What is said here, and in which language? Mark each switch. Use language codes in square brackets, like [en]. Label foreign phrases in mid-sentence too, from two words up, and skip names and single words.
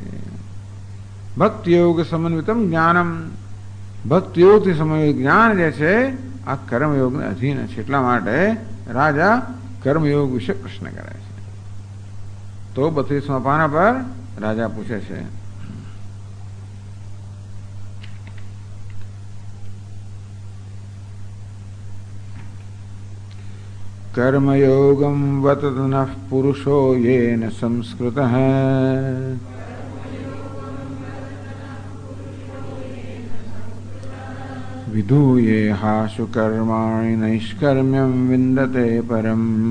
[sa] ભક્તિ યોગ સમન્વિતમ જ્ઞાનમ, [gu] ભક્તિ યોગથી સમન્વિત જ્ઞાન જે છે આ કર્મયોગને અધીન છે. એટલા માટે રાજા કર્મયોગ વિશે પ્રશ્ન કરે છે. તો 32મા પાના પર રાજા પૂછે છે, [sa] कर्मयोगं वतत नः पुरुषो येन संस्कृतः विधूये हाशु कर्माणि नैष्कर्म्यं विन्दते परम्.